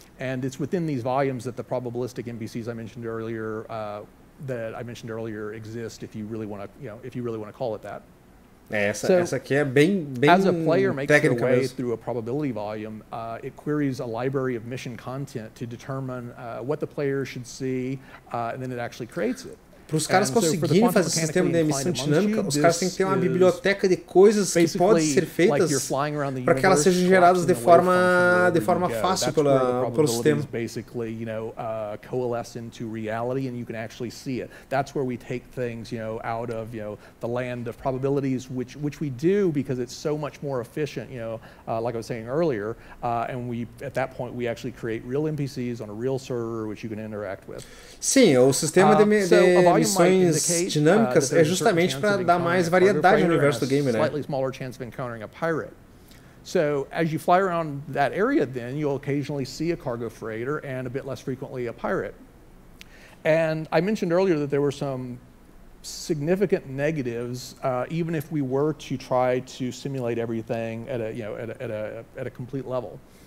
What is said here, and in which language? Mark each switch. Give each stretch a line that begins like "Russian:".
English: And it's within these volumes that the probabilistic NPCs I mentioned earlier exist, if you really want to call it that.
Portuguese: Essa aqui é bem
English: as a player makes their
Portuguese: técnica
English: way
Portuguese: mesmo.
English: through a probability volume, it queries a library of mission content to determine what the player should see, and then it actually creates it.
Portuguese: Para os caras conseguirem fazer esse sistema de emissão dinâmica, os caras têm que ter uma biblioteca de coisas que podem ser feitas para que elas sejam geradas de forma fácil pelo sistema.
English: Basically, coalesce into reality, and you can actually see it. That's where we take things, out of the land of probabilities, which we do because it's so much more efficient. Like I was saying earlier, and at that point we actually create real NPCs on a real server which you can interact with.
Portuguese: Sim, o sistema de missões dinâmicas é justamente para dar mais variedade no universo do game, né?
English: Slightly smaller chance of encountering a pirate. So as you fly around that area, then you'll occasionally see a cargo freighter and a bit less frequently a pirate. And I mentioned earlier that there were some significant negatives, even if we were to try to simulate everything at a complete level.